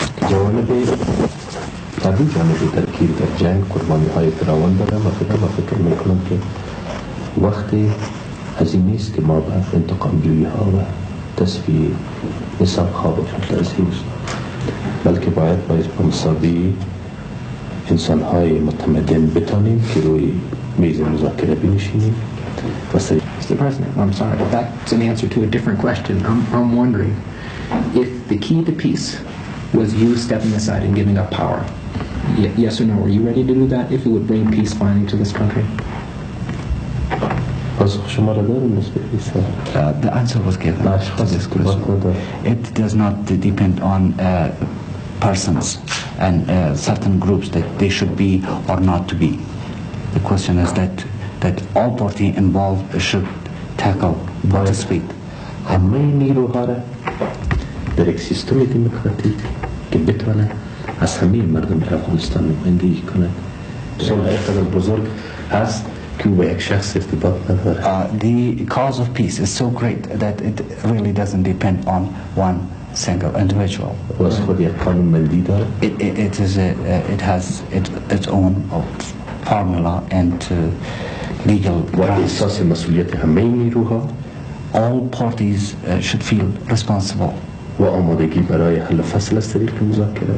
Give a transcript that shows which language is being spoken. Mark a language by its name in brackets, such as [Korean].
[Persian] جوانب طبیعی جانب ترکیب در جنگ قربانی‌های فراوان داره و فکر می‌کنم که وقت هزینه است که ما به انتقام جویی‌ها و تصفیه نسب‌ها بپردازیم بلکه باید با مساوی انسان‌های متمدن بتانیم که روی میز مذاکره بنشینیم و [English] Mr. President, I'm sorry, but that's an answer to a different question. I'm wondering if the key to peace was you stepping aside and giving up power. Yes or no? Are you ready to do that if it would bring peace finally to this country? [Persian] پاسخ شما را دارم نسبت به سوال. [English] The answer was given to this question. It does not depend on persons and certain groups that they should be or not to be. The question is that all parties involved should tackle, participate. [Persian] همه نیروها را در یک سیستم دموکراتیک که بتونه از همه مردم افغانستان نمایندگی کند. صلح اقتدار بزرگ هست که با یک شخص ارتباط نداره. [English] The cause of peace is so great that it really doesn't depend on one single individual. [Persian] و از خود یک قانونمندی داره. [English] It has its own formula and legal [Persian] و [English] grounds. [Persian] احساس مسئولیت همه نیروها [English] All parties should feel responsible [Persian] و آمادگی برای حل فصل از طریق مذاکره